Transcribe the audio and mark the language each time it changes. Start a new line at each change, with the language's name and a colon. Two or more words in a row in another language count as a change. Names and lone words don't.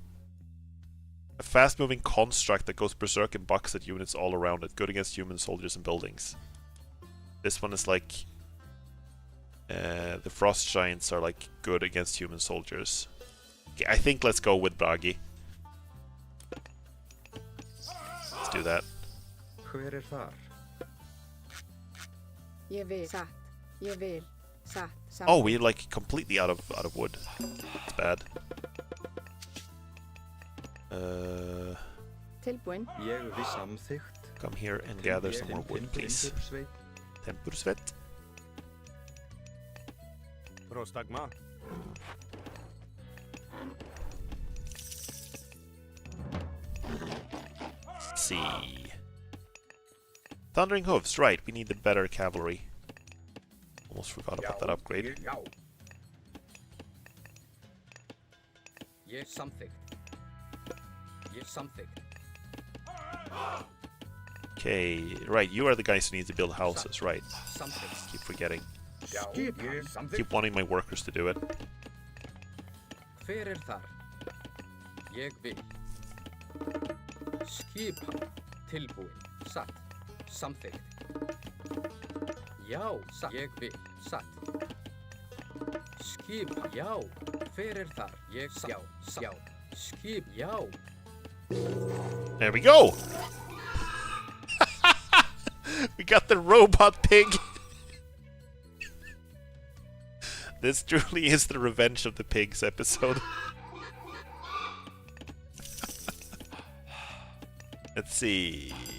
English: A fast-moving construct that goes berserk and bucks at units all around it. Good against human soldiers and buildings. This one is like... the frost giants are like good against human soldiers. Okay, I think let's go with Bragi. Let's do that.
Icelandic: Hver þar? Ég vil satt. Ég vil satt.
English: Oh, we're like completely out of wood. It's bad.
Icelandic: Tilbúin. Ég vi samþykkt.
English: Come here and gather some more wood, please.
Icelandic: Tempursveit.
Greek: Prostagma.
English: Let's see. Thundering Hooves, right, we need the better cavalry. Almost forgot about that upgrade. Yes, something. Yes, something. Okay, right, you are the guys who need to build houses, right. Something. Keep forgetting. Something. Keep wanting my workers to do it.
Icelandic: Hver þar? Ég vil. Skipan. Tilbúin. Satt. Samþykkt. Já, satt. Ég vil. Satt. Skipan. Já. Hver þar? Ég satt. Já. Já. Skip. Já.
English: There we go! We got the robot pig! This truly is the Revenge of the Pigs episode. Let's see.